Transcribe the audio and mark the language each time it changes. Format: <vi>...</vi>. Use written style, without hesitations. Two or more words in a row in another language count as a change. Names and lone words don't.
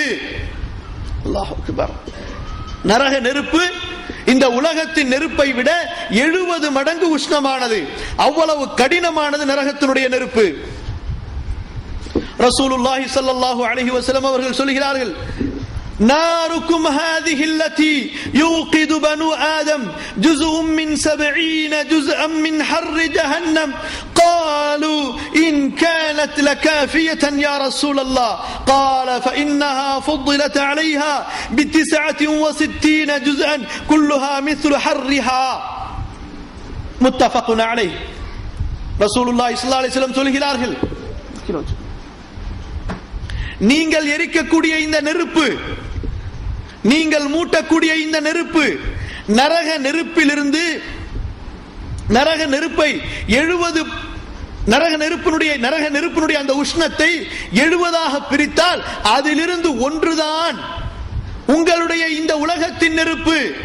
<ar>الله أكبر.</ar> <ta>நரக நெருப்பு இந்த உலகத்தின் நெருப்பை விட 70 மடங்கு உஷ்ணமானது. அவ்வளவு கடினமானது நரகத்தினுடைய நெருப்பு.</ta> <ar>رسول الله صلى الله عليه وسلم</ar> <ta>அவர்கள் சொல்கிறார்கள்,</ta> <ar>ناركم هذه التي يوقد بنو آدم جزء من 70 جزءا من حر جهنم قالوا إن كانت لكافية يا رسول الله قال فإنها فضلت عليها ب69 جزءا كلها مثل حرها متفق عليه. رسول الله صلى الله عليه وسلم</ar> <ta>சொல்கிறார்கள், நீங்கள் எரிக்கக்கூடிய இந்த நெருப்பு, நீங்கள் மூட்டக்கூடிய இந்த நெருப்பு, நரக நெருப்பை 70 நரக நெருப்பினுடைய அந்த உஷ்ணத்தை 70ஆக பிரித்தால் அதிலிருந்து ஒன்றுதான் உங்களுடைய இந்த உலகத்தின் நெருப்பு.</ta>